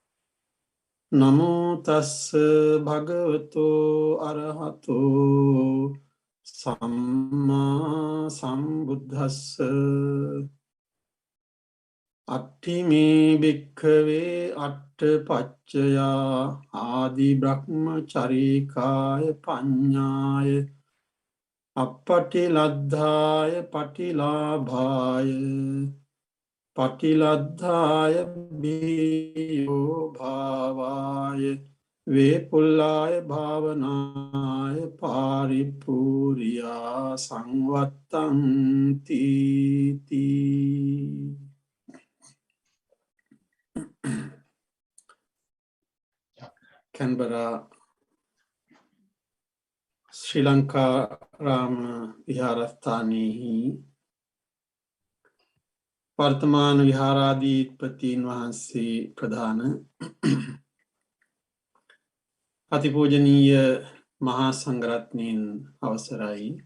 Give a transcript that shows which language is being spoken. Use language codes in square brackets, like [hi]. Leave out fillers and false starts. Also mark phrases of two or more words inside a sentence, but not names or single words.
[pi] නමෝ තස්ස භගවතු අරහතෝ සම්මා සම්බුද්දස්ස අට්ඨිමේ භික්ඛවේ අට්ඨපච්චයා ආදි බ්‍රහ්මචරීකාය පඤ්ඤාය අප්පටිලද්ධාය පටිලාභාය පටිලද්ධාය බියෝ භාවාය වේපුල්ලාය භාවනාය පාරිපූර්යා සංවත්තන්ති තී. [si] කැන්බරා ශ්‍රී ලංකාරාම විහාරස්ථානයෙහි වර්තමාන විහාරාධිපතීන් වහන්සේ ප්‍රධාන අතිපූජනීය මහා සංඝරත්නයන් අවසරයි.